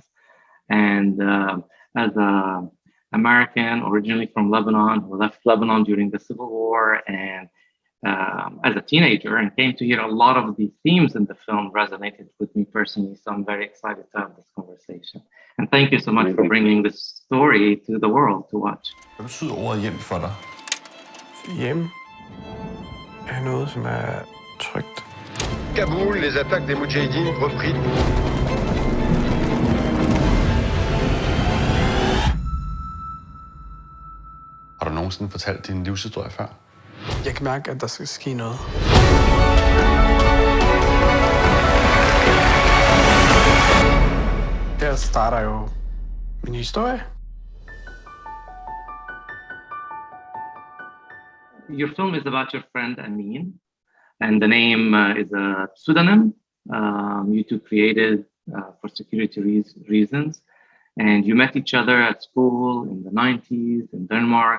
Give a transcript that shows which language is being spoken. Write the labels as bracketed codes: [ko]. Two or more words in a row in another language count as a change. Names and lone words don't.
[en] And as an American originally from Lebanon, who left Lebanon during the Civil War, and as a teenager, and came to hear a lot of the themes in the film resonated with me personally. So I'm very excited to have this conversation. And thank you so much for bringing this story to the world to watch. [da] Hvad betyder ordet hjem for dig? Hjem er noget, som er trygt. [fr] Kaboul, les attaques des Moudjahidines repris. [da] Har du nogensinde fortalt din livshistorie før? Jeg kan mærke, at der skal ske noget. Der starter jo min historie. [en] Your film is about your friend Amin, and the name is a pseudonym you two created for security reasons. And you met each other at school in the 90s in Denmark.